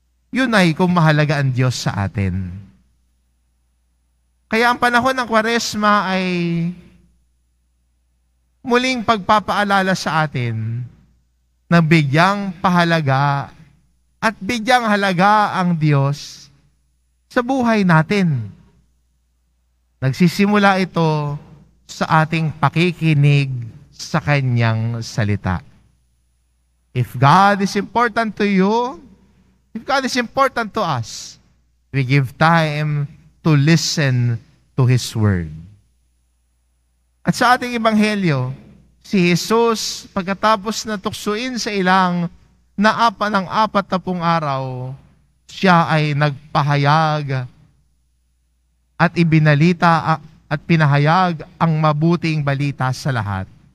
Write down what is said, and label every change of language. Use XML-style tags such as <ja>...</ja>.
<tl>Yun ay kung mahalaga ang Diyos sa atin. Kaya ang panahon ng Kwaresma ay muling pagpapaalala sa atin na bigyang pahalaga at bigyang halaga ang Diyos sa buhay natin. Nagsisimula ito sa ating pakikinig sa Kanyang salita.</tl> <en>If God is important to you, if God is important to us, we give time to listen to His Word.</en> <tl>At sa ating ebanghelyo, si Jesus, pagkatapos na tuksuin sa ilang na 40 araw, siya ay nagpahayag at ibinalita at pinahayag ang mabuting balita sa lahat.</tl>